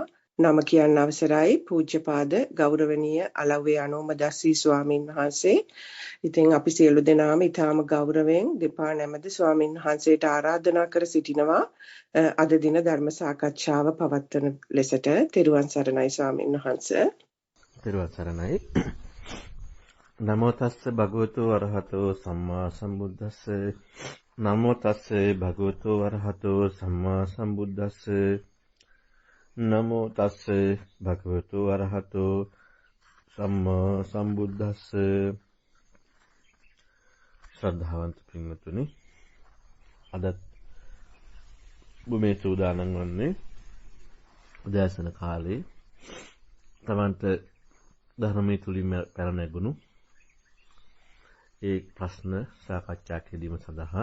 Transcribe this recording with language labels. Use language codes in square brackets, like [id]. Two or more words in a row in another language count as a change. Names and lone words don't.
[si] නම කියන්න අවසරයි පූජ්‍යපාද ගෞරවනීය අලව්වේ අනෝමදස්සී ස්වාමින් වහන්සේ. ඉතින් අපි සියලු දෙනාම ඊටාම ගෞරවයෙන් දෙපා නැමද ස්වාමින් වහන්සේට ආරාධනා කර සිටිනවා අද දින ධර්ම සාකච්ඡාව පවත්වන ලෙසට. තෙරුවන් සරණයි ස්වාමින් වහන්සේ. තෙරුවන් සරණයි. [pi] නමෝ තස්ස භගවතු වරහතෝ සම්මා සම්බුද්දස්ස. නමෝ තස්ස භගවතු වරහතෝ සම්මා සම්බුද්දස්ස. නමෝ තස්ස භගවතු වරහතෝ සම්මා සම්බුද්දස්ස. [si] ශ්‍රද්ධාවන්ත පින්වතුනි, අදත් මේ සූදානම් වන්නේ උදෑසන කාලේ තමන්ට ධර්මයේ තුලින් පැන නැගුණු ඒ ප්‍රශ්න සාකච්ඡා කිරීම සඳහා.